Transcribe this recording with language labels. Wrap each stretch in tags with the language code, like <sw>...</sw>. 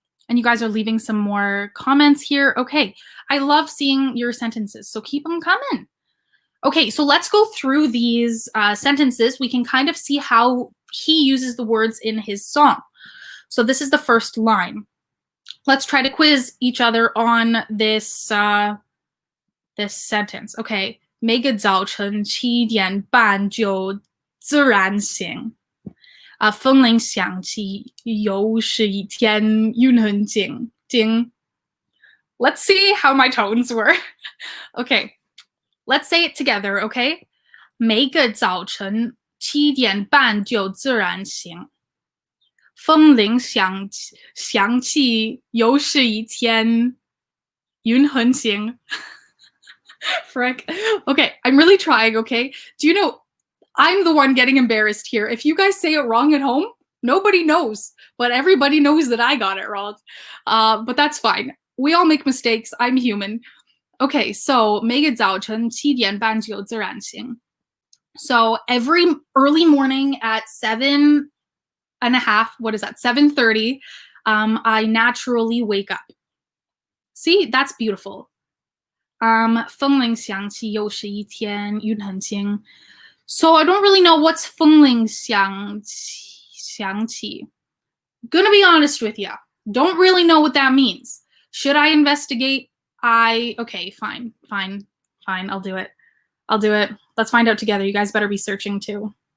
<en>And you guys are leaving some more comments here. Okay. I love seeing your sentences, so keep them coming. Okay, so let's go through these sentences. We can kind of see how he uses the words in his song. So this is the first line. Let's try to quiz each other on this this sentence.</en> <zh>Okay, 每个早晨七点半就自然醒。风铃响起又是一天云很轻。</zh> <en>Let's see how my tones were. Okay, let's say it together, okay?</en> <zh>每个早晨七点半就自然醒。风铃响起又是一天云很轻。</zh> <en>Frick. Okay, I'm really trying, okay? Do you know I'm the one getting embarrassed here. If you guys say it wrong at home, nobody knows, but everybody knows that I got it wrong. But that's fine. We all make mistakes. I'm human. Okay, so</en> <zh>每个早晨七点半就自然醒.</zh> <en>So every early morning at 7:30, what is that? 7:30, I naturally wake up. See, that's beautiful.</en> <zh>风铃响起又是一天云很轻.</zh> <en>So I don't really know what's</en> <zh>风铃响起.</zh> <en>Gonna be honest with you. Don't really know what that means. Should I investigate? Okay, fine. I'll do it. Let's find out together. You guys better be searching too.</en>